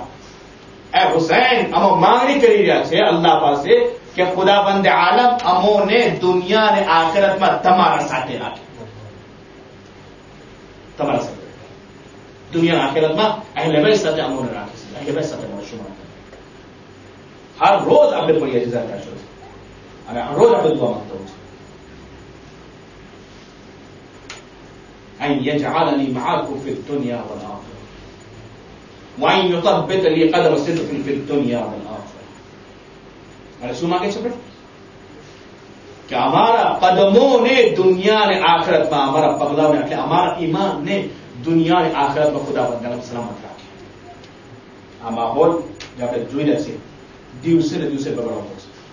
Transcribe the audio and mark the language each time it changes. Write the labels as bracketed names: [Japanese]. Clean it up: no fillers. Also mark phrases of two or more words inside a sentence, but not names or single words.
[Gujarati] એ હુસૈન, અમે માંગણી કરી રહ્યા છે અલ્લાહ પાસે કે ખુદાવંદ આલમ અમોને દુનિયા અને આખિરતમાં તમારા સાથે રાખે, તમારા સાથે દુનિયા આખિરતમાં અહેલે બેત સાથે અમોને રાખે છે, અહેલે બેત સાથે મળશું. હર રોજ આપણે પડીએ છીએ ઝાત આશુરા, અને હર રોજ આપણે દુઆ માંગતા હોય છે. [Arabic] ان يجعلني معكم في الدنيا والآخرة وان يثبت لي قدم صدق في الدنيا والآخرة. [Gujarati] અને શું માંગે છે ભાઈ? કે અમારા કદમોને દુનિયા અને આખિરતમાં, અમારા પગલાઓને એટલે અમારા ઈમાનને દુનિયા અને આખિરતમાં ખુદાવંદ સલામત રાખે. આ માહોલ જે આપણે જોઈ રહ્યા છીએ દિવસે ને દિવસે બગડવાનો છે.